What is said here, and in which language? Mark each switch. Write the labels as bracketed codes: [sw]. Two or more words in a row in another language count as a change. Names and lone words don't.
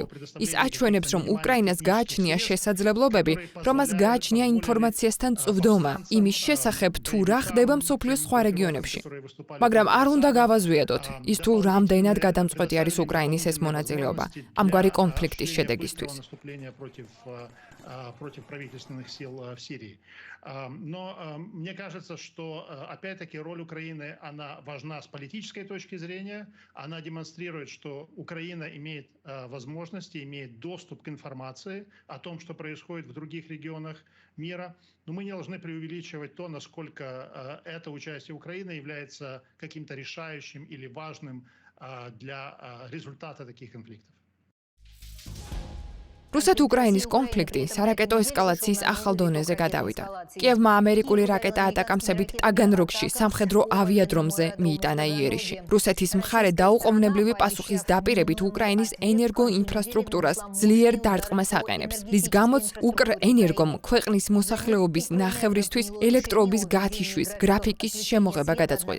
[ka] ის აჩვენებს, რომ უკრაინას გააჩნია შესაძლებლობები, რომ მას გააჩნია ინფორმაციასთან წვდომა იმის შესახებ, თუ რა ხდება მსოფლიოს სხვა რეგიონებში. მაგრამ არ უნდა გავაზვიადოთ ის, თუ რამდენად გადამწყვეტი არის უკრაინის ეს მონაწილეობა ამგვარი კონფლიქტის შედეგისთვის. [ru] против правительственных сил в Сирии. Но мне кажется, что опять-таки роль Украины, она важна с политической точки зрения. Она демонстрирует, что Украина имеет возможности, имеет доступ к информации о том, что происходит в других регионах мира. Но мы не должны преувеличивать то, насколько это участие Украины является каким-то решающим или важным для результата таких конфликтов. [ka] რუსეთ-უკრაინის კონფლიქტი სარაკეტო ესკალაციის ახალ დონეზე გადავიდა. კიევმა ამერიკული რაკეტა ატაკამსებით ტაგანროგში სამხედრო ავიადრომზე მიიტანა იერიში. რუსეთის მხარე დაუყოვნებლივი პასუხის დაპირებით უკრაინის ენერგოინფრასტრუქტურას ძლიერ დარტყმას აყენებს, რის გამოც უკრენერგომ ქვეყნის მოსახლეობის ნახევრისთვის ელექტროობის გათიშვის გრაფიკის შემოღება გადაწყვიტა.